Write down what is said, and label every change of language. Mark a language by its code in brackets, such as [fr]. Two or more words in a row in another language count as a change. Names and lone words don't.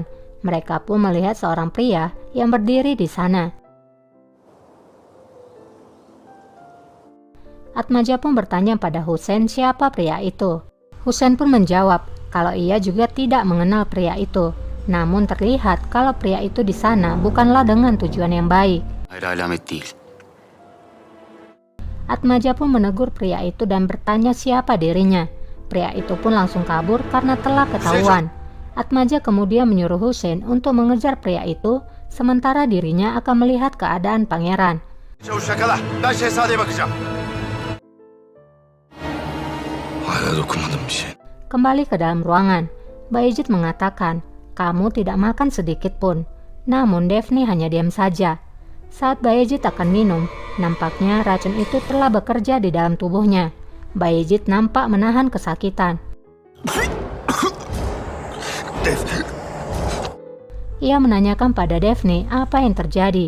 [id] Mereka pun melihat seorang pria yang berdiri di sana. Atmaja pun bertanya pada Hussein siapa pria itu. Hussein pun menjawab kalau ia juga tidak mengenal pria itu. Namun terlihat kalau pria itu di sana bukanlah dengan tujuan yang baik. [tr] Hayır alamet değil. [id] Atmaja pun menegur pria itu dan bertanya siapa dirinya. Pria itu pun langsung kabur karena telah ketahuan. Atmaja kemudian menyuruh Hussein untuk mengejar pria itu, sementara dirinya akan melihat keadaan pangeran. [tr] Çavuş yakala. Ben şehzadeye bakacağım. Hala dokunmadım bir şey. [id] Kembali ke dalam ruangan, Bayezid mengatakan, kamu tidak makan sedikit pun. Namun Daphne hanya diam saja. Saat Bayezid akan minum, nampaknya racun itu telah bekerja di dalam tubuhnya. Bayezid nampak menahan kesakitan. Ia menanyakan pada Daphne apa yang terjadi.